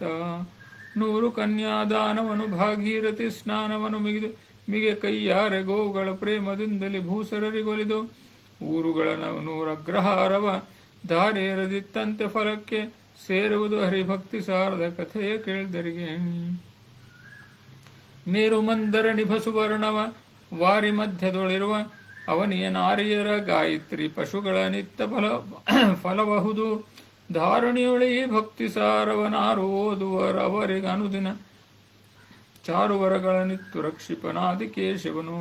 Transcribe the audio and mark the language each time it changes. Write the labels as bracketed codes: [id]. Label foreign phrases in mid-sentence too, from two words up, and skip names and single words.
[kn] 100 ಕನ್ಯಾದಾನವನು ಭಾಗೀರಥಿ ಸ್ನಾನವನು ಮಿಗೆ ಕೈಯಾರೆ ಗೋವುಗಳ ಪ್ರೇಮದಿಂದಲೇ ಭೂಸರರಿಗೊಲಿದು, ಊರುಗಳ 100 ಅಗ್ರಹಾರವ ದಾರೇರದಿತ್ತಂತೆ ಫಲಕ್ಕೆ ಸೇರುವುದು ಹರಿಭಕ್ತಿ ಸಾರದ ಕಥೆಯ ಕೇಳಿದರಿಗೆ. ಮೇರು ಮಂದರ ನಿಭಸುವರ್ಣವ ವಾರಿ ಮಧ್ಯದೊಳಿರುವ ಅವನಿಯ ನಾರಿಯರ ಗಾಯತ್ರಿ ಪಶುಗಳ ನಿತ್ಯ ಫಲಬಹುದು. ಧಾರಣಿಯೊಳೆ ಭಕ್ತಿ ಸಾರವನಾರು ಓದುವರವರಿಗೆ ಅನುದಿನ ಚಾರುವರಗಳ ನಿತ್ತು ರಕ್ಷಿಪನಾದಿ ಕೇಶವನು.